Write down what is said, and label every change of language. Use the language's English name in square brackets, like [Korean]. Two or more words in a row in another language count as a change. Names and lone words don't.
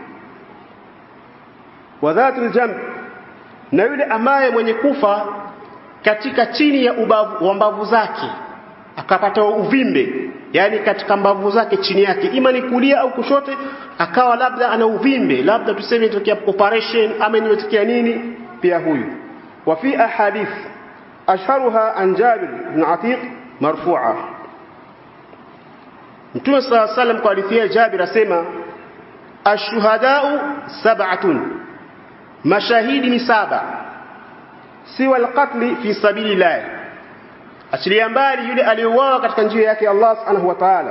[Arabic] وذات الجنب, [Swahili] na yule ambaye mwenye kufa katika chini ya ubavu wa mbavu zake akapata uvimbe, yani katika mbavu zake chini yake, ima ni kulia au kushote, akawa labda ana uvimbe, labda tuseme itokea operation ama imetokea nini, pia huyu. [Arabic] وفي الأحاديث أشهرها عن جابر بن عتيك مرفوعا, [Swahili] Mtume [Arabic] صلى الله عليه وسلم [Swahili] kwa hadithi ya Jabir asema, [Arabic] الشهداء سبعة, [Swahili] mashahidi ni 7, [Arabic] سوى القتل في سبيل الله, [Swahili] achilia mbali yule aliyeuawa katika njia yake Allah [Arabic] سبحانه وتعالى.